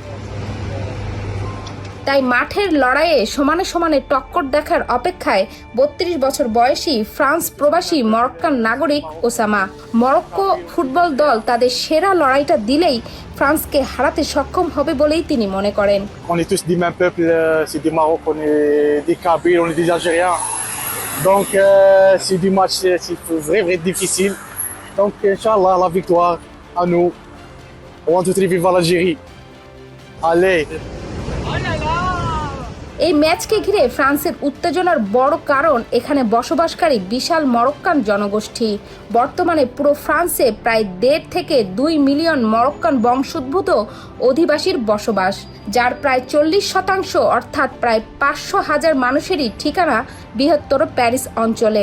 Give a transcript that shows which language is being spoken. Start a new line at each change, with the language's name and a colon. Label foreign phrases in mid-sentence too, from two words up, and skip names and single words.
Bangla: তাই মাঠের লড়াইয়ে সমানে সমানে টক্কর দেখার অপেক্ষায় 32 বছর বয়সী ফ্রান্স প্রবাসী মরক্কান নাগরিক ওসামা। মরক্কো ফুটবল দল তাদের সেরা লড়াইটা দিলেই ফ্রান্সকে হারাতে সক্ষম হবে বলেই তিনি মনে করেন।
French: On est tous du même peuple, c'est du Maroc, on est des Kabyles, on est des Algériens. Donc c'est du match c'est vraiment difficile. Donc Inch'Allah la victoire à nous. On va tout vive l'Algérie. Allez.
Bangla: এই ম্যাচকে ঘিরে ফ্রান্সের উত্তেজনার বড় কারণ এখানে বসবাসকারী বিশাল মরক্কান জনগোষ্ঠী। বর্তমানে পুরো ফ্রান্সে প্রায় 1.5 থেকে 2 মিলিয়ন মরক্কান বংশোদ্ভূত অধিবাসীর বসবাস, যার প্রায় 40% অর্থাৎ প্রায় 500,000 মানুষেরই ঠিকানা বৃহত্তর প্যারিস অঞ্চলে।